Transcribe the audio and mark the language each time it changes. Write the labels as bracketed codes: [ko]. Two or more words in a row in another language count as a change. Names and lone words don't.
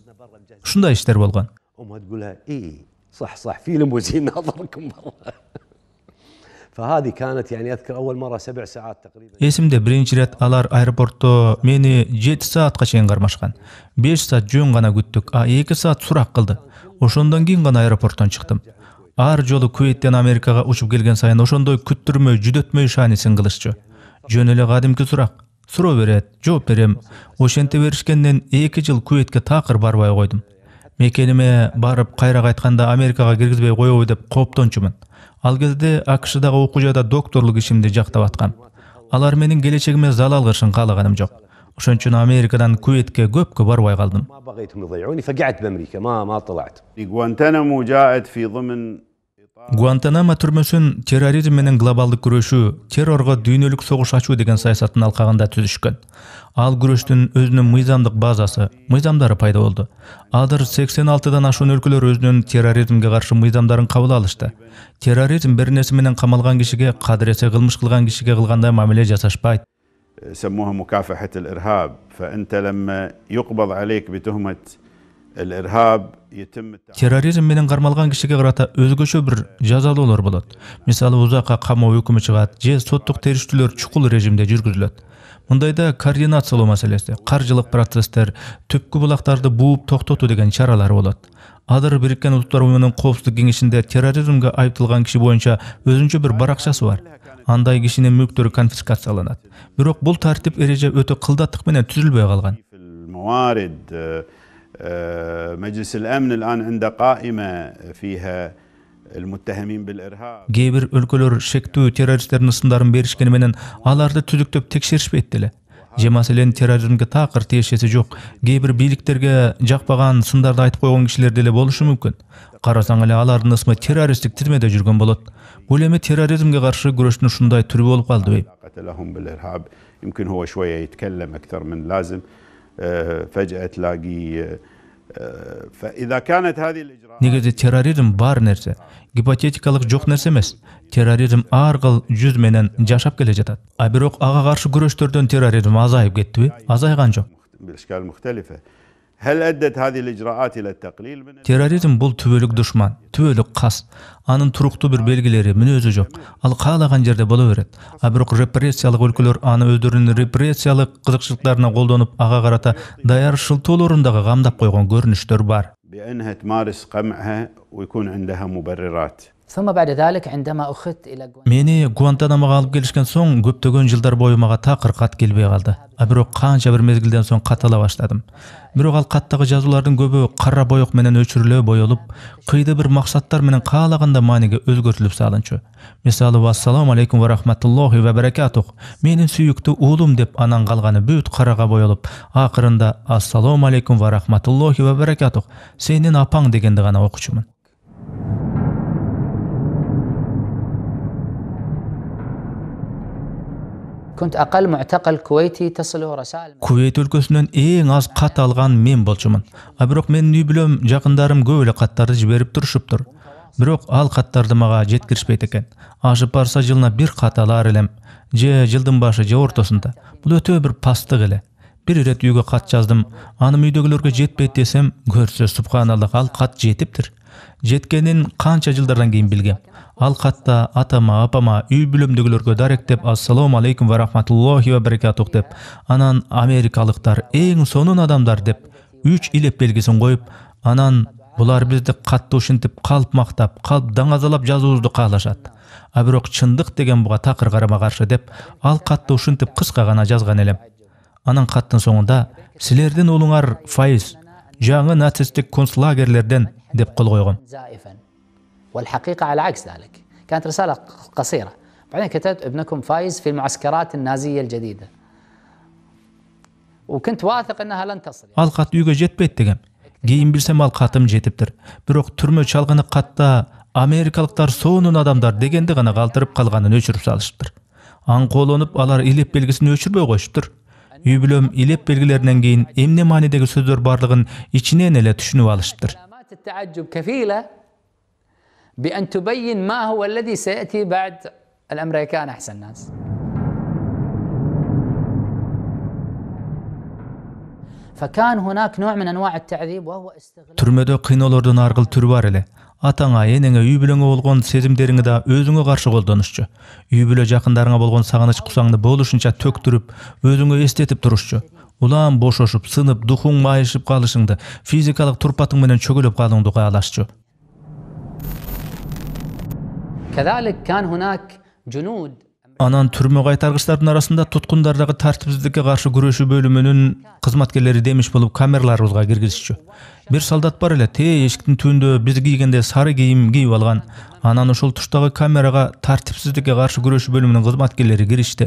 [ky] Ушундай иштер болгон. [ar] امها تقول لها اي صح في ليموزين ناظركم برا. فهذه كانت يعني اذكر اول مره 7 ساعات تقريبا. [ky] Эсимде биринчи рет алар аэропортто мени 7 саатка чейин кармашкан. 5 саат жөн гана күттүк, 2 саат сурак кылды. Ошондон кийин гана аэропорттон чыктым. Ар жолу Кувейттен Америкага учуп келген сайын ошондой күттүрмөй, жүдөтмөй шаанисин кылышчу. Жөн эле кадимки сурак. Суроо берет, жооп берем. Ошенте беришкенден 2 жыл Кувейтке такыр барбай койдум. Мекениме барып кайра кайтканда Америкага киргизбей коебу деп кооптончумун. Ал кезде АКШдагы окуу жайда докторлук ишимди жактап аткам. Алар менин келечегиме залал кылышын каалаганым жок. Ошон үчүн Америкадан Кувейтке көпкө барбай калдым. [ar] ما بغيتهم يضيعوني فقعدت بامريكا ما طلعت. غوانتانامو جاءت في ضمن [ky] Гуантанамо түрмөсүн терроризм менен глобалдык күрөшүү, террорго дүйнөлүк согуш ачуу деген саясаттын алкагында түзүшкөн. Ал күрөштүн өзүнүн мыйзамдык базасы, мыйзамдары пайда болду. Азыр 86дан ашуун өлкөлөр өзүнүн терроризмге каршы мыйзамдарын кабыл алышты. Терроризм бир нерсе менен камалган кишиге, кадыресе кылмыш кылган кишиге кылгандай мамиле жасашпайт. [ar] سموها مكافحة الإرهاب. فأنت لما يقبض عليك بتهمة الإرهاب يتم [ky] Терроризм менен кармалган кишиге карата өзгөчө бир жазалоолор болот. Мисалы узакка камоо өкүмү чыгат, же соттук териштүүлөр чукул режимде жүргүзүлөт. Мындайда координациялоо маселеси, каржылык процесстер, түпкү булактарды бууп токтотуу деген чаралар болот. Азыр Бириккен Улуттар Уюмунун Коопсуздук кеңешинде терроризмге айыпталган киши боюнча өзүнчө бир баракчасы бар. Андай кишинин мүлктөрү конфискацияланат. Бирок бул тартип эреже өтө кылдаттык менен түзүлбөй калган. [ar] الموارد مجلس الأمن الآن عنده قائمة فيها المتهمين بالإرهاب. [ky] Кээ бир өлкөлөр шектүү террористтердин ысымдарын беришкени менен аларды түзүктөп текшеришпейт деле. Же маселен терроризмге такыр тиешеси жок. Кээ бир бийликтерге жакпаган сындарды айтып койгон кишилер деле болушу мүмкүн. Карасаң эле алардын ысмы террористтик тизмеде жүргөн болот. Бул эми терроризмге каршы күрөштүн ушундай түрү болуп калдыбы? [ar] قتلهم بالإرهاب يمكن هو شوية يتكلم أكثر من لازم فجأة تلاقي فإذا كانت هذه الإجراءات [ky] Негизи терроризм бар нерсе, гипотетикалык жок нерсе эмес. Терроризм ар кыл жүз менен жашап келе жатат. А бирок ага каршы күрөштөрдөн терроризм азайып кеттиби? Азайган жок. [ar] بأشكال مختلفة. هل أدت هذه الإجراءات إلى التقليل من [ky] Терроризм бул түбөлүк душман, түбөлүк кас. Анын туруктуу бир белгилери, мүнөзү жок. Ал каалаган жерде боло берет. А бирок репрессиялык өлкөлөр аны өздөрүнүн репрессиялык кызыкчылыктарына колдонуп, ага карата даяр шылтоолорун дагы камдап койгон көрүнүштөр бар. [ar] بأنها تمارس قمعها ويكون عندها مبررات. ثم بعد ذلك عندما أخذت إلى [ky] Мени Гуантанамого алып келишкен соң көптөгөн жылдар бою мага такыр кат келбей калды. А бирок канча бир мезгилден соң кат ала баштадым. Бирок ал каттагы жазуулардын көбү кара боек менен өчүрүлө боелуп, кыйды бир максаттар менен каалаганда мааниге өзгөртүлүп салынчу. [ar] Мисалы السلام عليكم ورحمة الله وبركاته. [ky] Менин сүйүктүү уулум деп анан калганы бүт карага боелуп, акырында [ar] السلام عليكم ورحمة الله وبركاته. [ky] Сенин апаң дегенди гана окучумун. [ar] كنت أقل معتقل كويتي تصله رسائل. [ky] Кувейт өлкөсүнөн эң аз кат алган мен болчумун. А бирок менин үй бүлөм, жакындарым көп эле каттарды жиберип турушуптур. Бирок ал каттарды мага жеткиришпейт экен. Ашып барса жылына бир кат алар элем, же жылдын башы же ортосунда. Бул өтө бир пастык эле. Бир ирет үйгө кат жаздым. Анын үйдөгүлөргө жетпейт десем, көрсө субханаллах, ал кат жетиптир. Жеткенин канча жылдардан кийин билгем. Ал катта атама, апама, үй бүлөмдөгүлөргө даректеп [ar] السلام عليكم ورحمة الله وبركاته [ky] деп, анан америкалыктар эң сонун адамдар деп 3 илеп белгисин коюп, анан булар бизди катты ушинтип калп мактап, калп даңазалап жазуубузду каалашат. А бирок чындык деген буга такыр карама каршы деп, ал катты ушинтип кыска гана жазган элем. Анан каттын соңунда силердин уулуңар Файыз жаңы нацисттик концлагерлерден деп кол койгон. [ar] زائفا والحقيقة على عكس ذلك كانت رسالة قصيرة. بعدين كتبت ابنكم فايز في المعسكرات النازية الجديدة وكنت واثق أنها لن تصل. [ky] Ал кат үйгө жетпейт дегем. Кийин билсем ал катым жетиптир. Бирок түрмө чалгыны катта америкалыктар сонун адамдар дегенди гана калтырып калганын өчүрүп салышыптыр. Аңкоолонуп алар илеп белгисин өчүрбөй коюшуптур. Үй бүлөм илеп белгилеринен кийин эмне маанидеги сөздөр барлыгын ичинен эле түшүнүп алыштыр. [ar] علامات التعجب كفيلة بأن تبين ما هو الذي سيأتي بعد الأمريكان أحسن ناس. فكان هناك نوع من أنواع التعذيب وهو استغلال. [ky] Түрмөдө кыйноолордун ар кыл түрү бар эле. Атаңа, энеңе, үй бүлөңө болгон сезимдериңи да өзүңө каршы колдонушчу. Үй бүлө жакындарыңа болгон сагыныч кусаңды болушунча төктүрүп, өзүңө эстетип турушчу. Улам бошошуп, сынып, духуң майышып калышыңды, физикалык турпатың менен чөгөлөп калууңду каалашчу. [ar] كذلك كان هناك جنود. [ky] Анан түрмө кайтаргычтардын арасында туткундардагы тартипсиздикке каршы күрөшүү бөлүмүнүн кызматкерлери демиш болуп камераларыбызга киргизишчү. Бир солдат бар эле, эшиктин түбүндө биз кийгенде сары кийим кийип алган. Анан ошол туштагы камерага тартипсиздикке каршы күрөшүү бөлүмүнүн кызматкерлери киришти.